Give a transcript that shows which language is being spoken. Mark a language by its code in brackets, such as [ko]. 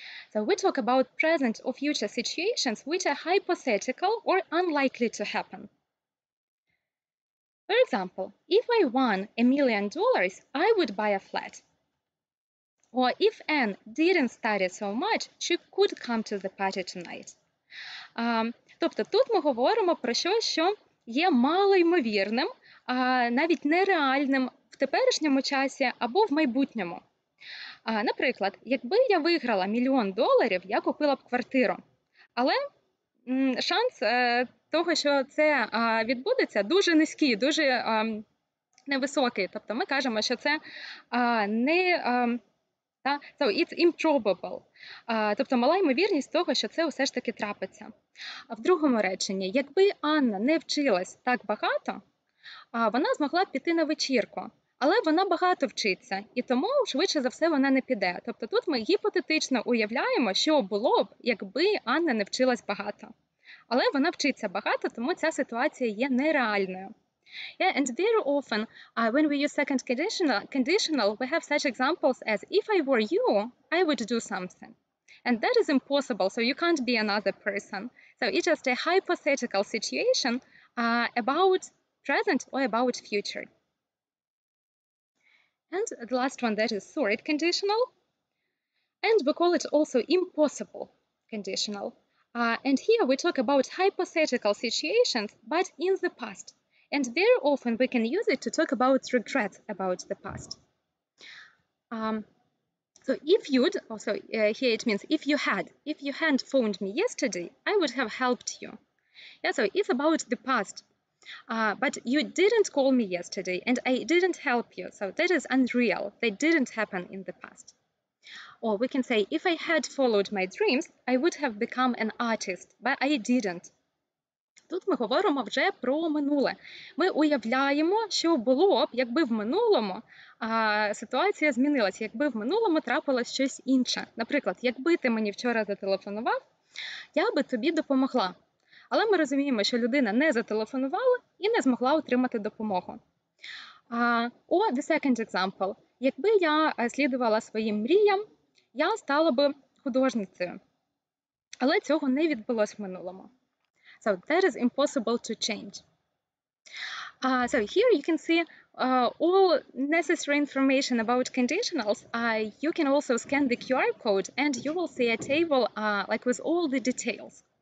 [en] So we talk about present or future situations which are hypothetical or unlikely to happen. For example, if I won $1 million, I would buy a flat. Or if Anne didn't study so much, she could come to the party tonight. [uk] Тобто тут ми говоримо про щось, що є малоймовірним, навіть нереальним в теперішньому часі або в майбутньому. Наприклад, якби я виграла $1 мільйон, я купила б квартиру. Але шанс того, що це відбудеться, дуже низький, дуже невисокий. Тобто ми кажемо, що це не... [en] So it's improbable. [uk] Тобто мала ймовірність того, що це все ж таки трапиться. А в другому реченні, якби Анна не вчилась так багато, вона змогла б піти на вечірку. Але вона багато вчиться, і тому, швидше за все, вона не піде. Тобто тут ми гіпотетично уявляємо, що було б, якби Анна не вчилась багато. Але вона вчиться багато, тому ця ситуація є нереальною. [en] Yeah, and very often, when we use second conditional, we have such examples as, if I were you, I would do something. And that is impossible, so you can't be another person. So it's just a hypothetical situation about present or about future. And the last one, that is third conditional. And we call it also impossible conditional. And here we talk about hypothetical situations, but in the past. And very often we can use it to talk about regret about the past. So if you'd, also here it means if you hadn't phoned me yesterday, I would have helped you. Yeah, so it's about the past. But you didn't call me yesterday and I didn't help you. So that is unreal. That didn't happen in the past. Or we can say, if I had followed my dreams, I would have become an artist, but I didn't. [uk] Тут ми говоримо вже про минуле. Ми уявляємо, що було б, якби в минулому ситуація змінилася, якби в минулому трапилось щось інше. Наприклад, якби ти мені вчора зателефонував, я би тобі допомогла. Але ми розуміємо, що людина не зателефонувала і не змогла отримати допомогу. [en] Or the second example. [uk] Якби я слідувала своїм мріям, я стала би художницею. Але цього не відбулось в минулому. [en] So that is impossible to change. So here you can see all necessary information about conditionals. You can also scan the QR code and you will see a table like with all the details.